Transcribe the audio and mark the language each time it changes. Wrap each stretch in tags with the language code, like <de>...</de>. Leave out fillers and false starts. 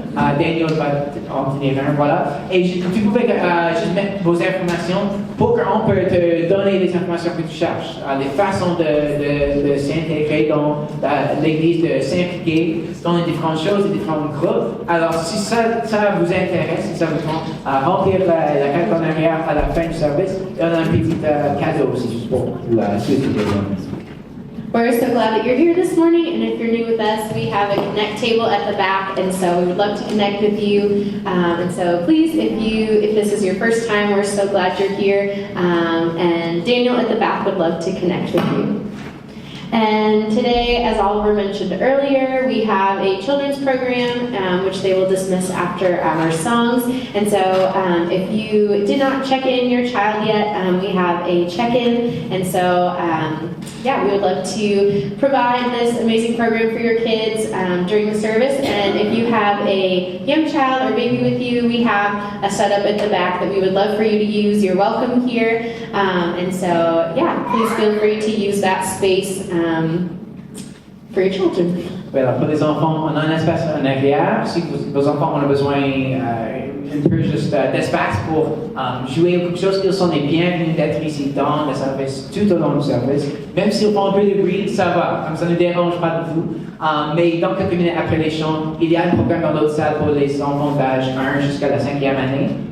<fr>Daniel va en tenir un, voilà. Et tu pouvais juste mettre vos informations pour qu'on peut te donner les informations que tu cherches, les façons de s'intégrer dans l'Église, de s'impliquer dans les différentes choses, les différents groupes. Alors, si ça vous intéresse, si ça vous tente, remplir la carte en arrière à la fin du service, et on a un petit cadeau aussi juste pour la suite de l'événement.</fr> <en>We're so glad that you're here this morning, and if you're new with us, we have a connect table at the back, and so we would love to connect with you. And so please, if this is your first time, we're so glad you're here. And Daniel at the back would love to connect with you. And today, as Oliver mentioned earlier, we have a children's program, which they will dismiss after our songs. And so if you did not check in your child yet, we have a check-in. And so, we would love to provide this amazing program for your kids during the service. And if you have a young child or baby with you, we have a setup at the back that we would love for you to use. You're welcome here. And so, please feel free to use that space for your children.</en> <fr>Alors, pour les enfants, on a un espace en arrière. Si vos enfants ont besoin un peu juste d'espace pour jouer ou quelque chose, ils sont les bienvenus d'être ici dans le service, tout au long du service. Même s'ils font un peu de bruit, ça va, comme ça ne dérange pas du tout. Mais dans quelques minutes après les chants, il y a un programme dans l'autre salle pour les enfants d'âge 1 jusqu'à la 5e année.</fr>